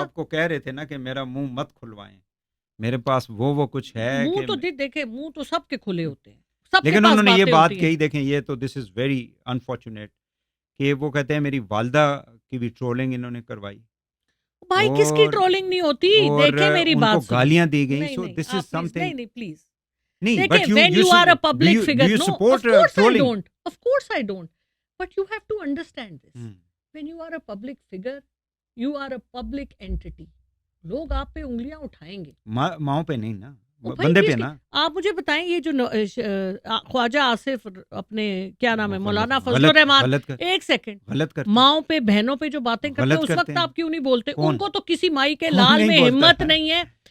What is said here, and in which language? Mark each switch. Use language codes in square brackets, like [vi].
[ur] آپ کو کہہ رہے تھے نا کہ میرا منہ مت کھلوائیں، میرے پاس وہ کچھ ہے. منہ تو دیکھیں، منہ تو سب کے کھلے ہوتے ہیں، لیکن انہوں نے یہ بات کہی، دیکھیں یہ تو [en] this is very unfortunate [ur] کہ وہ کہتے ہیں میری والدہ کی بھی ٹرولنگ انہوں نے کروائی. بھائی کس کی ٹرولنگ نہیں ہوتی؟ دیکھیں میری بات، ان کو گالیاں دی گئی. [en] So this is something. [ur] نہیں پلیز، نہیں، [en] but when you are a public figure, no, of course I don't, but you have to understand this. When you are a public figure, you are a public entity. [ur] لوگ آپ پہ انگلیاں اٹھائیں گے، ماؤں پہ نہیں نا، بندے پہ نا. آپ مجھے بتائیں، یہ جو خواجہ آصف اپنے کیا نام ہے، مولانا فضل الرحمان، ایک سیکنڈ، ماؤں پہ بہنوں پہ جو باتیں کرتے ہیں اس وقت آپ کیوں نہیں بولتے؟ ان کو تو کسی مائی کے لال میں ہمت نہیں ہے.